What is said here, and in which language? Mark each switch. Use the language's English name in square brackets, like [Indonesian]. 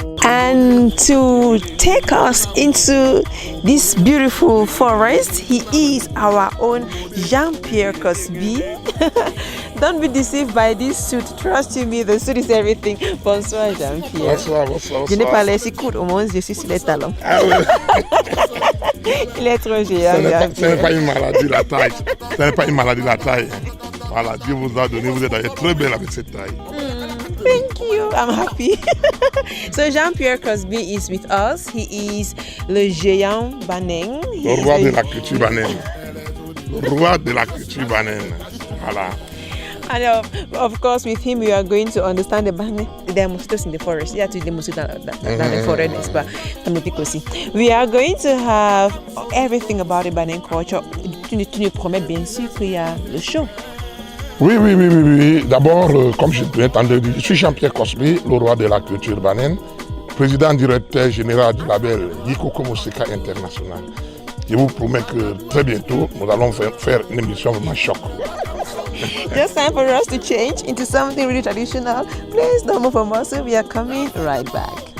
[English] And to take us into this beautiful forest, he is our own Jean-Pierre Cosby. Don't be deceived by this suit. Trust you me, the suit is everything. [French] Bonsoir, Jean-Pierre. Bonsoir. Je n'ai pas l'air si court, au moins je suis sur les talons. Ah oui. Il est trop génial. Ce n'est pas une maladie la taille. Ce n'est pas une maladie la taille. Voilà, Dieu vous a donné, vous êtes très belle avec cette taille. [English] Thank you. I'm happy. So Jean-Pierre Cosby is with us. He is [French] le géant [English] Banen. [French] Le roi de la culture Banen. Le roi de la culture Banen. Voilà. [English] And of course, with him, we are going to understand the Banen. There are mosquitoes in the forest. Yeah, to the mosquitoes dans the forest, but we are going to have everything about the Banen culture. [French] Tu nous promets bien sûr qu'il y a le show. Oui. D'abord, comme je viens d'entendre dire, je suis Jean-Pierre Cosby, le roi de la culture Banen, président directeur général du label Yikoko Mosika International. Je vous promets que très bientôt, nous allons faire une émission vraiment choc. [English] Just time for us to change into something really traditional. Please don't move from us. We are coming right back.